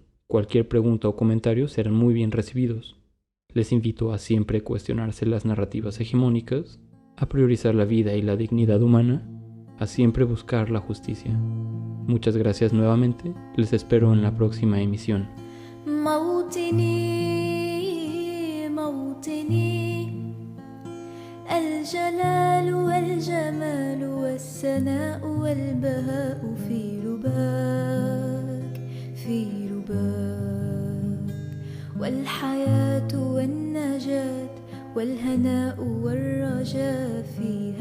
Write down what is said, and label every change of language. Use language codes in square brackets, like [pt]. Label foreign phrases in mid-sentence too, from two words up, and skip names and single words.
[es] Cualquier pregunta o comentario serán muy bien recibidos. Les invito a siempre cuestionarse las narrativas hegemónicas, a priorizar la vida y la dignidad humana, a siempre buscar la justicia. Muchas gracias nuevamente, les espero en la próxima emisión. [ar] الجلال والجمال والسناء والبهاء في لباك والحياة والنجاة والهناء والرجاء في